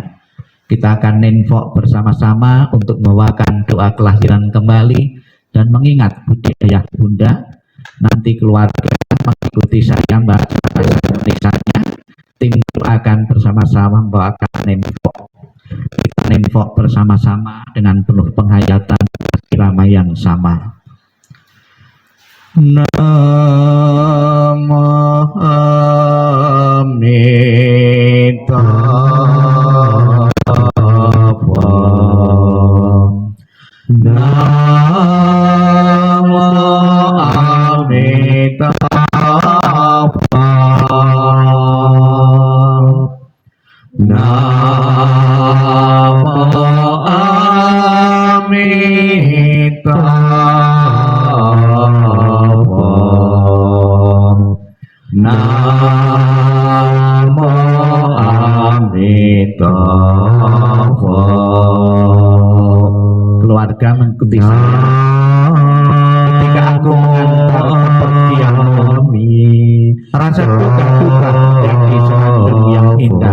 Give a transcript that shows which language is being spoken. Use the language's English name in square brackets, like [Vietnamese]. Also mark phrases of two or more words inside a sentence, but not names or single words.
[Indonesian] Kita akan ninfok bersama-sama untuk membawakan doa kelahiran kembali dan mengingat budi ayah bunda. Nanti keluarga mengikuti saya membaca bahasa Indonesianya. Tim doa akan bersama-sama membawakan ninfok. Kita ninfok bersama-sama dengan penuh penghayatan irama yang sama. [Sanskrit] Namo Amitabha. Namo Amitabha. Namo Amitabha. Namo Amitabha. [Indonesian] Keluarga mengikuti saya ketika aku mengantar kepergian kami, rasa duka-duka menjadi senandung yang indah.